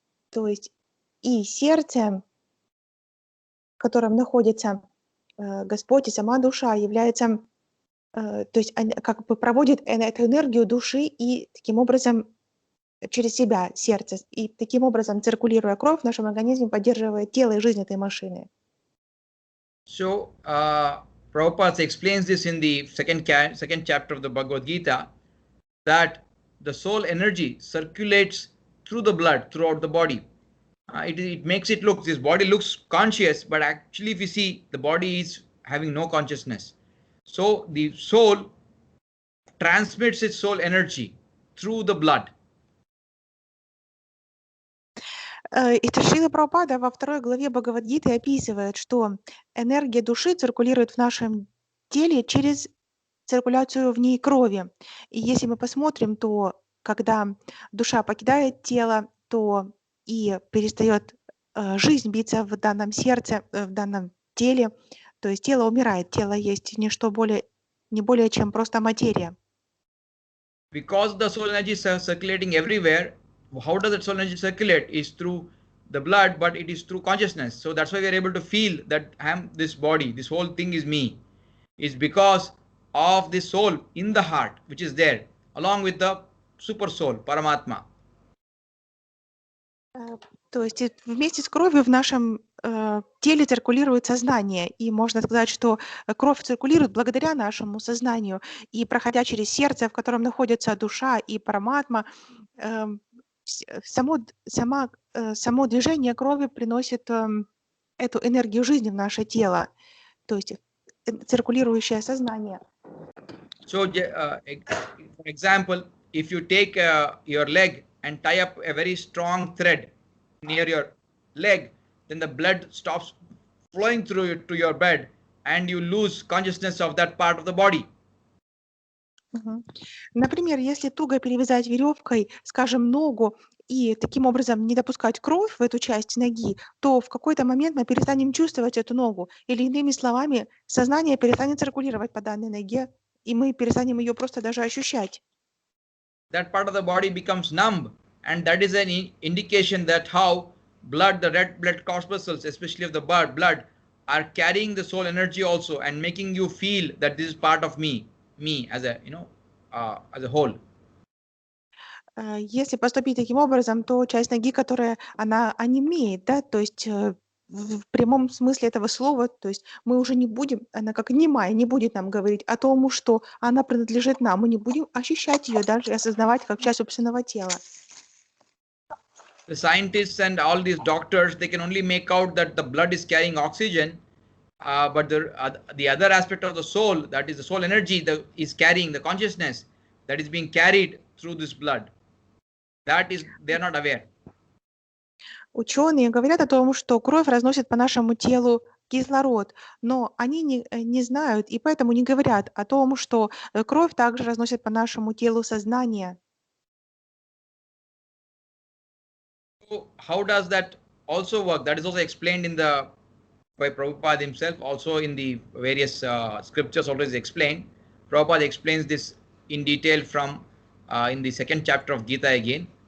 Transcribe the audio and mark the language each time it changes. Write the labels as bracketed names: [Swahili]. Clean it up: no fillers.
[Russian] То есть и сердце, в котором находится Господь и сама душа, является, то есть как бы проводит эту энергию души и таким образом через себя сердце, и таким образом, циркулируя кровь в нашем организме, поддерживает тело и жизнь этой машины. [English] So Prabhupada explains this in the second chapter of the Bhagavad Gita, that the soul energy circulates through the blood throughout the body. It makes it look, this body looks conscious, but actually if you see, the body is having no consciousness. So the soul transmits its soul energy through the blood. [Russian] Это Шрила Прабхупада во 2 главе Бхагавад-гиты описывает, что энергия души циркулирует в нашем теле через циркуляцию в ней крови. И если мы посмотрим, то когда душа покидает тело, то и перестает жизнь биться в данном сердце, в данном теле, то есть тело умирает, тело есть не более чем просто материя. [English] Because the soul energy is circulating everywhere, how does that soul energy circulate? Is through the blood, but it is through consciousness. So that's why we are able to feel that I am this body, this whole thing is me. It's because of the soul in the heart, which is there, along with the super soul, Paramatma. [Russian] То есть вместе с кровью в нашем теле циркулирует сознание, и можно сказать, что кровь циркулирует благодаря нашему сознанию, и проходя через сердце, в котором находится душа и параматма, само движение крови приносит эту энергию жизни в наше тело, то есть циркулирующее сознание. [English] So, for example, if you take your leg and tie up a very strong thread near your leg, then the blood stops flowing through to your bed and you lose consciousness of that part of the body. [Russian] Например, если туго перевязать веревкой, скажем, ногу, и таким образом не допускать кровь в эту часть ноги, то в какой-то момент мы перестанем чувствовать эту ногу. Или иными словами, сознание перестанет циркулировать по данной ноге, и мы перестанем ее просто даже ощущать. [English] That part of the body becomes numb, and that is an indication that how blood, the red blood corpuscles, especially of the blood, are carrying the soul energy also and making you feel that this is part of me as a, as a whole. [Russian] Если поступить таким образом, то часть ноги, которая она онемеет, да, то есть в прямом смысле этого слова, то есть мы уже не будем, она как немая, не будет нам говорить о том, что она принадлежит нам, мы не будем ощущать ее даже и осознавать как часть собственного тела. [English] The scientists and all these doctors, they can only make out that the blood is carrying oxygen, but the other aspect of the soul, that is the soul energy, is carrying the consciousness that is being carried through this blood. That is, they are not aware. [Russian] Ученые говорят о том, что кровь разносит по нашему телу кислород, но они не знают и поэтому не говорят о том, что кровь также разносит по нашему телу сознание. [English] So how does that also work? That is also explained by Prabhupada himself, also in the various scriptures always explained. Prabhupada explains this in detail from in the 2nd chapter of Gita again.